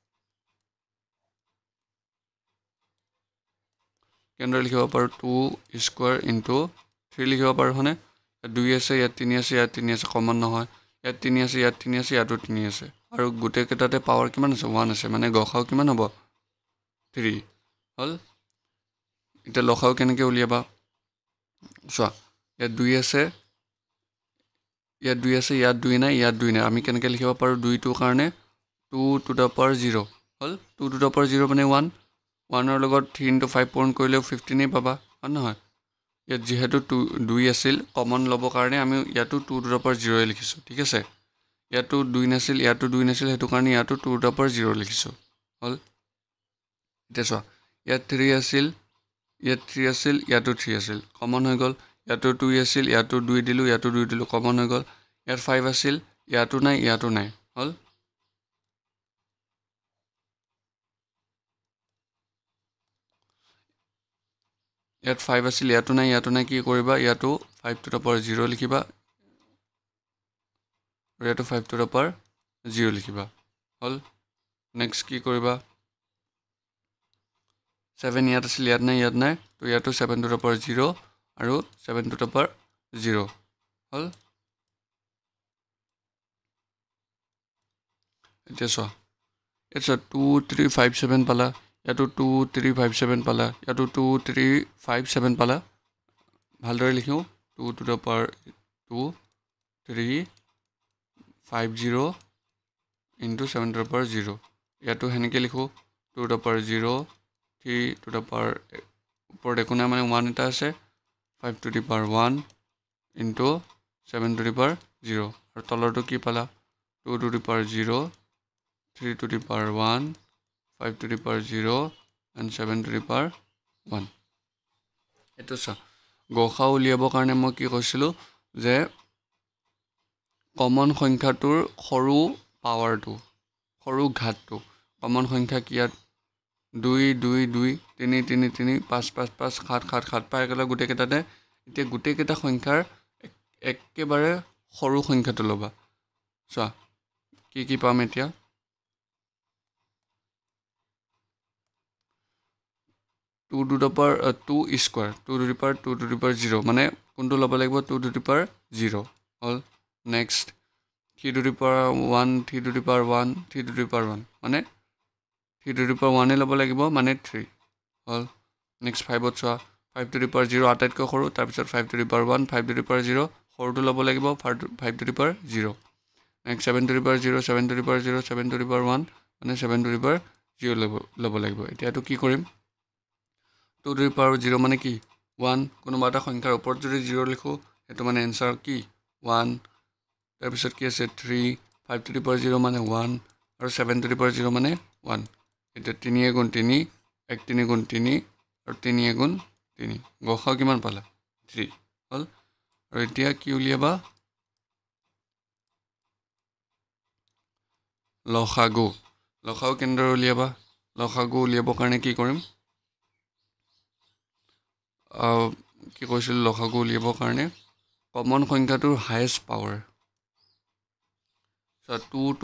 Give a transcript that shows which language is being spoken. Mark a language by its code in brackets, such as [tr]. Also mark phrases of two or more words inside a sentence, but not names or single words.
[as] কেনেদৰে লিখিব পাৰোঁ 2 [en] square into [as] 3 লিখিব পাৰোঁ হয়নে 2 আছে ইয়াত 3 আছে ইয়াত 3 আছে কমন নহয় ইয়াত 3 আছে ইয়াত 3 আছে ইয়াতো 3 আছে আৰু গোটেই কেইটাতে পাৱাৰ কিমান আছে 1 আছে মানে গসাও কিমান হ'ব 3 হল এতিয়া লসাও কেনেকৈ উলিয়াবা চোৱা ইয়াত 2 আছে ইয়াত 2 আছে ইয়াত 2 নাই ইয়াত 2 নাই আমি কেনেকৈ লিখিব পাৰোঁ 2টোৰ কাৰণে 2 [en] to the power [as] 0 হল 2 [en] to the power [as] 0 মানে 1 1ৰ লগত 3 into 5 পূৰণ কৰিলেও 15 পাবা হয় নহয় ইয়াত যেহেতু 2 আছিল কমন ল'বৰ কাৰণে আমি ইয়াতো 2 [en] to the power [as] 0 লিখিছোঁ ঠিক আছে ইয়াতো 2 নাছিল ইয়াতো 2 নাছিল সেইটো কাৰণে ইয়াতো 2 [en] to the power [as] 0 লিখিছোঁ হল এতিয়া চোৱা ইয়াত 3 আছিল ইয়াতো 3 আছিল কমন হৈ গ'ল ইয়াতো 2 আছিল ইয়াতো 2 দিলোঁ ইয়াতো 2 দিলোঁ কমন হৈ গ'ল ইয়াত 5 আছিল ইয়াতো নাই হল ইয়াত 5 আছিল ইয়াতো নাই কি কৰিবা ইয়াতো 5 [en] to the power [as] 0 লিখিবা আৰু ইয়াতো 5 [en] to the power [as] 0 লিখিবা হল নেক্সট কি কৰিবা 7 ইয়াত আছিল ইয়াত নাই তো ইয়াতো 7 [en] to the power [as] 0 আৰু 7 [en] to the power [as] 0 হল এতিয়া চোৱা 2 3 5 7 পালা ইয়াতো 2 3 5 7 পালা ইয়াতো 2 3 5 7 পালা ভালদৰে লিখোঁ 2 [en] to the power 2 3 5 0 into 7 to the power 0 [as] ইয়াতো সেনেকৈ লিখোঁ [en] 2 to the power 0 3 to the power [as] ওপৰত একো নাই মানে 1 এটা আছে [en] 5 to the power 1 into 7 to the power 0 [as] আৰু তলৰটো কি পালা [en] 2 to the power 0 3 to the power 1 5 to the power 0 and 7 to the power 1 [as] এইটো চা গসা উলিয়াবৰ কাৰণে মই কি কৈছিলোঁ যে কমন সংখ্যাটোৰ সৰু পাৱাৰটো সৰু ঘাতটো কমন সংখ্যা কি ইয়াত 2 2 2 3 3 3 5 5 5 7 7 7 পাই গ'লে গোটেইকেইটাতে এতিয়া গোটেইকেইটা সংখ্যাৰ একেবাৰে সৰু সংখ্যাটো ল'বা চোৱা কি পাম এতিয়া 2 [en] to the power 2 square 2 to the power 2 to the power 0 [as] মানে কোনটো ল'ব লাগিব 2 to the power 0 হ'ল নেক্সট [en] 3 to the power 1 3 to the power 1 3 to the power 1 [as] মানে 3 [en] to the power 1 [as] ল'ব লাগিব মানে 3 হ'ল নেক্সট 5ত চোৱা 5 [en] to the power 0 [as] আটাইতকৈ সৰু তাৰপিছত [en] 5 to the power 1 5 to the power 0 [as] সৰুটো ল'ব লাগিব 5 to [en] the power 0 [as] নেক্সট [en] 7 to the power 0 7 to the power 0 7 to the power 1 [as] মানে 7 [en] to the power 0 [as] ল'ব লাগিব এতিয়াটো কি কৰিম 2 [en] to the power 0 [as] মানে কি 1 কোনোবা এটা সংখ্যাৰ ওপৰত যদি 0 লিখো সেইটো মানে এনসাৰ কি 1 তাৰপিছত কি আছে 3 5 [en] to the power 0 [as] মানে 1 আৰু 7 [en] to the power 0 [as] মানে 1 এটা 3 গুণ 3 1 3 গুণ 3 আৰু 3 গুণ 3 গসাও কিমান পালা 3 হ'ল আৰু এতিয়া কি উলিয়াবা লসাগু লসাগু কেনেদৰে উলিয়াবা লসাগু উলিয়াবৰ কাৰণে কি কৰিম কি কৈছিল লসাগু উলিয়াবৰ কাৰণে কমন সংখ্যাটোৰ [en] highest power [as] চ 2 2